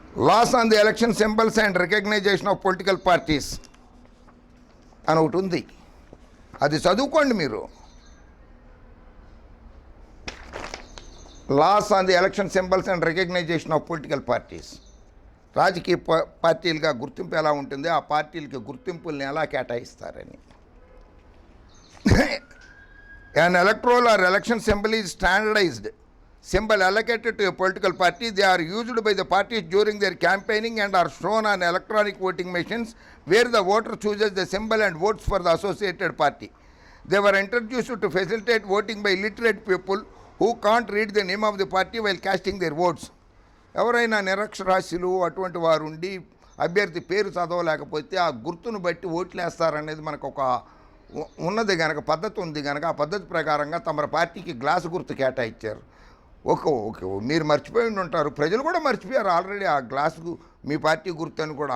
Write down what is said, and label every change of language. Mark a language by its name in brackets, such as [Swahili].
[English] laws on the election symbols and recognition of political parties [Telugu] అని ఒకటి ఉంది, అది చదువుకోండి మీరు. [English] Laws on the election symbols and recognition of political parties. [Telugu] రాజకీయ పార్టీలుగా గుర్తింపు ఎలా ఉంటుంది, ఆ పార్టీలకి గుర్తింపుల్ని ఎలా కేటాయిస్తారని. [English] An electoral or election symbol is standardized symbol allocated to a political party. They are used by the parties during their campaigning and are shown on electronic voting machines where the voter chooses the symbol and votes for the associated party. They were introduced to facilitate voting by illiterate people who can't read the name of the party while casting their votes. [Telugu] ఎవరైనా నిరక్షరాస్యులు అటువంటి వారు ఉండి అభ్యర్థి పేరు చదవలేకపోతే ఆ గుర్తును బట్టి ఓట్లు వేస్తారనేది మనకు ఒక ఉన్నది కనుక, పద్ధతి ఉంది కనుక, ఆ పద్ధతి ప్రకారంగా తమ పార్టీకి గ్లాసు గుర్తు కేటాయించారు. ఓకే మీరు మర్చిపోయి ఉంటారు, ప్రజలు కూడా మర్చిపోయారు ఆల్రెడీ ఆ గ్లాసు మీ పార్టీ గుర్తు అని కూడా.